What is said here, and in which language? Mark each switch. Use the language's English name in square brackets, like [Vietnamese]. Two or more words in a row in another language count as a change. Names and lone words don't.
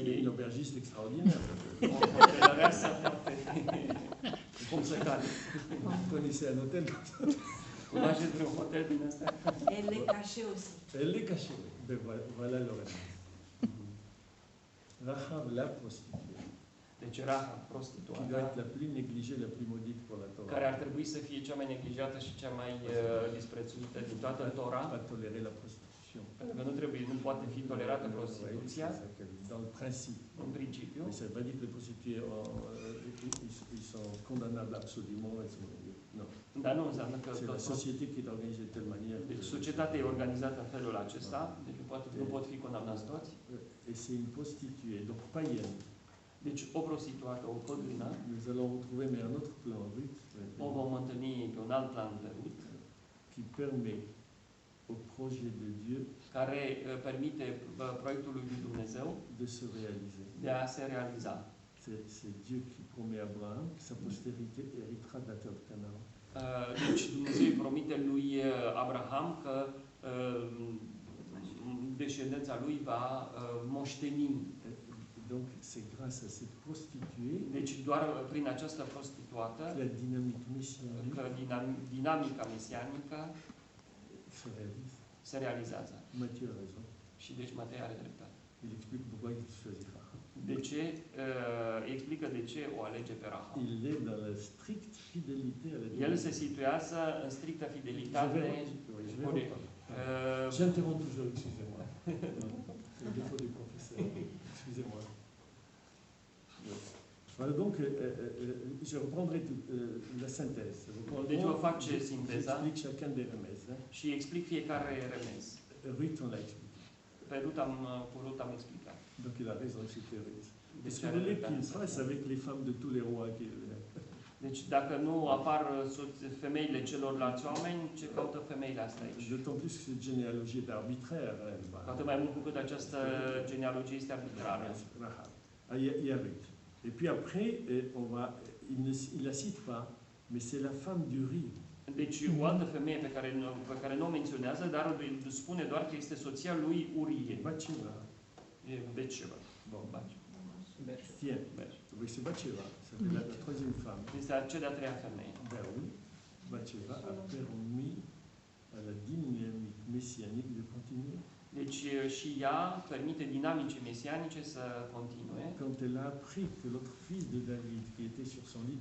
[French] Une [Romanian] ei. [French] aubergiste extraordinaire. [Romanian] O hotelăreasă foarte cum se cade. [French] Vous connaissez un hôtel comme ça? [Romanian] Cunoașteți vreun hotel din ăsta? [French] Elle est cachée aussi. Elle les cachait. Ben voilà le réponse. Rahab, la prostituée, [Romanian] Deci Rahab, [French] qui doit [Romanian] prostituata, [French] être la plus négligée, la plus maudite pour la [Romanian] care ar [French] Torah. [Romanian] trebui să fie cea mai neglijată și cea mai disprețuită din toată Tora, [French] Pas tolérer la prostitution. [Romanian] pentru că nu poate fi tolerată [French] Oui, [Romanian] prostituția, [French] c'est ça qu'elle dit, dans le principe. [Romanian] în principiu. [French] Mais ça ne veut pas dire que les prostituées, ils sont condamnables absolument. Non. [Romanian] Dar nu înseamnă că [French] C'est la société qui est organisée de telle manière. [Romanian] deci societatea e organizată în felul acesta, deci nu pot fi condamnați toți. [French] Et c'est une prostituée, donc païenne. [Romanian] Deci o prostituată, o păgână, [French] Nous allons retrouver, mais un autre plan, Ruth, [Romanian] o vom întâlni pe un alt plan pe Rut, [French] qui permet au projet de Dieu [Romanian] care permite proiectului lui Dumnezeu [French] de se réaliser. [Romanian] de a se realiza. [French] C'est Dieu qui promet à Abraham que sa postérité héritera de la terre de Canaan. [Romanian] Deci Dumnezeu îi promite lui Abraham că descendența lui va moșteni. [French] Donc c'est grâce à cette prostituée [Romanian] Deci doar prin această prostituată, [French] que la dynamique messianique [Romanian] că dinamica mesianică [French] se réalise. [Romanian] se realizează. [French] Matthieu a raison. [Romanian] Și deci Matei are dreptate. [French] Il explique pourquoi il choisira. [Romanian] De ce? Explică de ce o alege pe Rahab. [French] Il est dans la stricte fidélité à la [Romanian] El se [French] divinité. [Romanian] situează în strictă [French] Je [Romanian] fidelitate. [French] vais reprendre. J'interromps toujours, excusez-moi. C'est le défaut du professeur. Excusez-moi. Voilà, donc je reprendrai la synthèse. [Romanian] Deci vă fac ce sinteza [French] J'explique chacun des remèdes. [Romanian] și explic fiecare remez. [French] Ruth, on l'a expliqué. [Romanian] Pe cu Rut am explicat. [French] Donc il a raison, c'était Ruth. [Romanian] Deci, [French] Qu'est-ce que vous voulez qu'il fasse avec les femmes de tous les rois qui... [Romanian] deci dacă nu apar femeile celorlalți oameni, ce caută femeile astea aici? [French] D'autant plus que cette généalogie est arbitraire. [Romanian] Cu atât mai mult cu cât această genealogie este arbitrară. [French] Rahab. Ah, il y a Ruth. Et puis après, il la cite pas, mais c'est la femme d'Uri. [Romanian] Deci o altă femeie pe care nu o menționează, dar îi spune doar că este soția lui Urie. [French] Bathsheba. [Romanian] E Betsheba. [French] Bon, Bathsheba. tiens, oui, c'est Bathsheba. C'est la troisième femme. [Romanian] Este cea de-a treia femeie. [French] Ben oui, Bathsheba a permis à la dynamique messianique de continuer. [Romanian] Deci și ea permite dinamicii mesianice să continue. [French] Quand elle a appris que l'autre fils de David, qui était sur son lit de